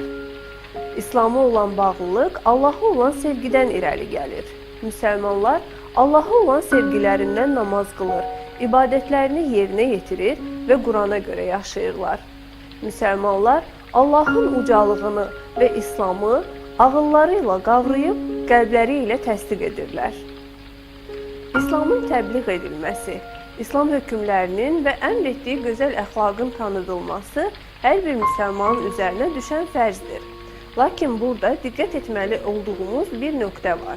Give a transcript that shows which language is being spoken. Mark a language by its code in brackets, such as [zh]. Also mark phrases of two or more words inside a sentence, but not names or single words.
[az] İslam'a olan bağlılık Allah'a olan sevgiden irəli gəlir. Müsəlmanlar Allah'a olan sevgilerinden namaz qılır, ibadetlerini yerine yetirir ve Qurana göre yaşayırlar. Müsəlmanlar Allah'ın ucalığını ve İslam'ı ağıllarıyla qavrayıb, qəlbləri ilə təsdiq edirlər. İslamın təbliğ edilməsi, İslam hökmlərinin və əmr etdiyi gözəl əxlaqın tanıdılması hər bir müsəlmanın üzərinə düşən fərzdir. Lakin burada diqqət etməli olduğumuz bir nöqtə var.